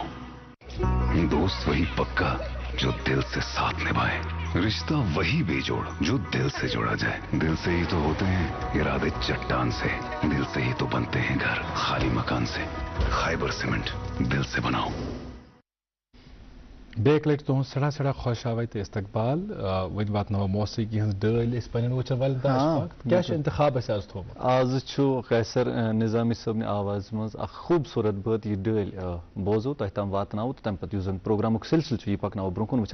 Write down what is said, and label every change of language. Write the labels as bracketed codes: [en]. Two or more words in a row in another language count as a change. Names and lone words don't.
[ur] دوست وہی پکا جو دل سے ساتھ نبھائے, رشتہ وہی بے جوڑ جو دل سے جوڑا جائے. دل سے ہی تو ہوتے ہیں ارادے چٹان سے, دل سے ہی تو بنتے ہیں گھر خالی مکان سے. خیبر سیمنٹ دل سے بناؤ. [ks] بیٚیہِ لٹہِ تُہُنٛد سٮ۪ٹھاہ سٮ۪ٹھاہ خۄش آوے تہٕ استقبال. وۄنۍ واتناوو موسیقی ہٕنٛز ڈٲلۍ أسۍ پننٮ۪ن وٕچھن والٮ۪ن تام. کیٛاہ چھُ انتخاب اَسہِ آز تھوٚومُت؟ آز چھُ قیصر نظامی صٲبنہِ آواز منٛز اکھ خوٗبصوٗرت بٲتھ یہِ ڈٲلۍ بوزو تۄہہِ تام واتناوو تہٕ تَمہِ پتہٕ یُس زن پروگرامُک سلسلہٕ چھُ یہِ پکناوو برٛونٛہہ کُن.